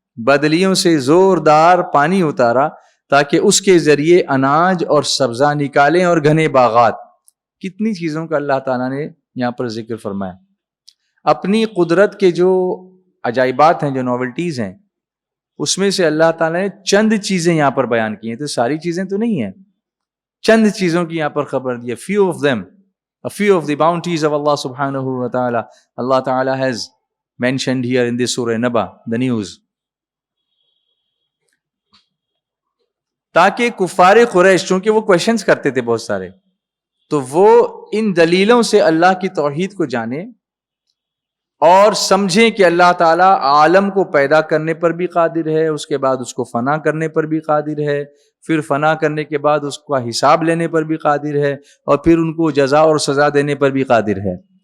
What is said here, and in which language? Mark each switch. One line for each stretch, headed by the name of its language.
Urdu: بدلیوں سے زوردار پانی اتارا تاکہ اس کے ذریعے اناج اور سبزہ نکالیں اور گھنے باغات. کتنی چیزوں کا اللہ تعالیٰ نے یہاں پر ذکر فرمایا. اپنی قدرت کے جو عجائبات ہیں، جو نوولٹیز ہیں، اس میں سے اللہ تعالیٰ نے چند چیزیں یہاں پر بیان کی ہیں. تو ساری چیزیں تو نہیں ہیں، چند چیزوں کی یہاں پر خبر دی ہے.
English: few of them, a few of the bounties of Allah subhanahu wa ta'ala. Allah ta'ala has mentioned here in this surah Naba, the news.
Urdu: تاکہ کفار قریش، چونکہ وہ کویشچنز کرتے تھے بہت سارے، تو وہ ان دلیلوں سے اللہ کی توحید کو جانے اور سمجھیں کہ اللہ تعالیٰ عالم کو پیدا کرنے پر بھی قادر ہے، اس کے بعد اس کو فنا کرنے پر بھی قادر ہے، پھر فنا کرنے کے بعد اس کا حساب لینے پر بھی قادر ہے، اور پھر ان کو جزا اور سزا دینے پر بھی قادر ہے.